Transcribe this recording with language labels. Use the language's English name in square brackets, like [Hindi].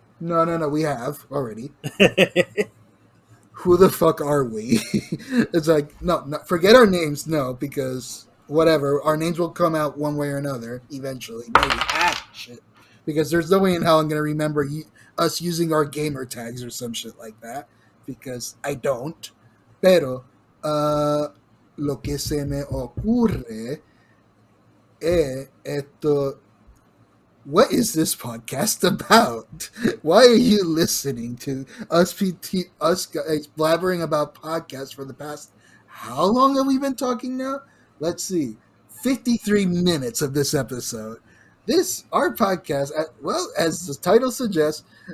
[English] No, we have already. Who the fuck are we? It's like, no, forget our names, no, because whatever, our names will come out one way or another eventually. Maybe. Shit. Because there's no way in hell I'm going to remember us using our gamer tags or some shit like that, because I don't. [Spanish] Pero, lo que se me ocurre esto. [English] What is this podcast about? Why are you listening to us guys blabbering about podcasts for the past? How long have we been talking now? Let's see, 53 minutes of this episode. Our podcast, well, as the title suggests,